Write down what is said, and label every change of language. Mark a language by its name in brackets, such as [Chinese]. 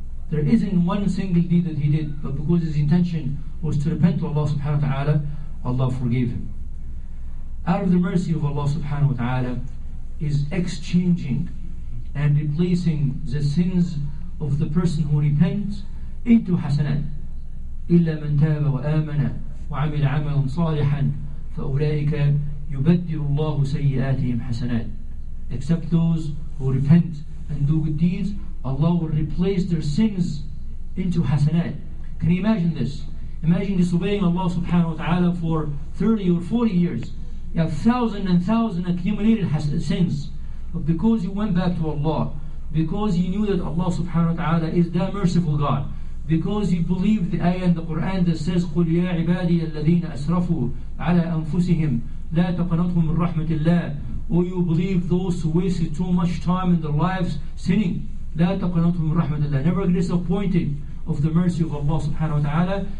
[English] There isn't one single deed that he did, but because his intention was to repent to Allah subhanahu wa ta'ala, Allah forgave him. Out of the mercy of Allah subhanahu wa ta'ala is exchanging and replacing the sins of the person who repents into hasanat. [Arabic] إلا من تاب وآمن وعمل عملا صالحا فأولئك يبدل الله سيئاتهم حسنات. [English] Except those who repent and do good deeds, Allah will replace their sins into hasanat. Can you imagine this? Imagine disobeying Allah subhanahu wa ta'ala for 30 or 40 years. You have thousands and thousands accumulated sins. But because you went back to Allah, because you knew that Allah subhanahu wa ta'ala is the merciful God, because you believe the ayah in the Quran that says [Arabic] قُلْ يَا عِبَادِيَ الَّذِينَ أَسْرَفُوا عَلَىٰ أَنفُسِهِمْ لَا تَقْنَطُوا مِنْ رَحْمَةِ اللَّهِ, [English] or you believe those who wasted too much time in their lives sinning, [Arabic] لَا تَقْنَطُوا مِنْ رَحْمَةِ اللَّهِ, [English] never get disappointed of the mercy of Allah subhanahu wa ta'ala.